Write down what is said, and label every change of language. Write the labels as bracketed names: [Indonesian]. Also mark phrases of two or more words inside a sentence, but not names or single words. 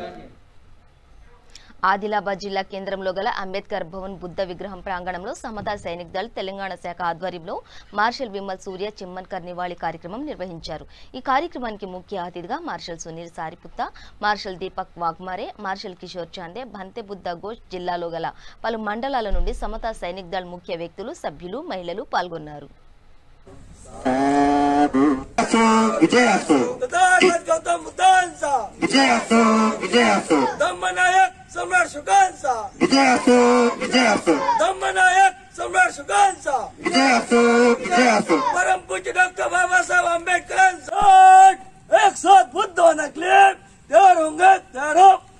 [Telugu] ఆదిలాబాద్ జిల్లా కేంద్రంలో గల అంబేద్కర్ భవన్ బుద్ధ విగ్రహం ప్రాంగణంలో సమతా సైనిక్ దళ్ తెలంగాణ శాఖ ఆధ్వర్యంలో మార్షల్ విమల్ సూర్య చిమ్మన్కర్ నివాళి కార్యక్రమం నిర్వహించారు. ఈ కార్యక్రమానికి ముఖ్య అతిథిగా మార్షల్ సునీల్ సారిపుత్త, మార్షల్ దీపక్ వాగ్మారే, మార్షల్ కిషోర్ చాందే, భంతే బుద్ధ ఘోష్, జిల్లాలో గల పలు మండలాల నుండి సమతా సైనిక్ దళ్ ముఖ్య వ్యక్తులు, సభ్యులు, మహిళలు పాల్గొన్నారు. [Marathi] सम्राट शुकांचा विजयासो विजयासो धम्मनायक सम्राट शुकांचा विजयासो विजयासो परम पूज्य डॉक्टर बाबा साहब आंबेडकरांचा [Hindi] एक साथ बुद्ध होने के लिए तैयार होंगे, तैयार हो।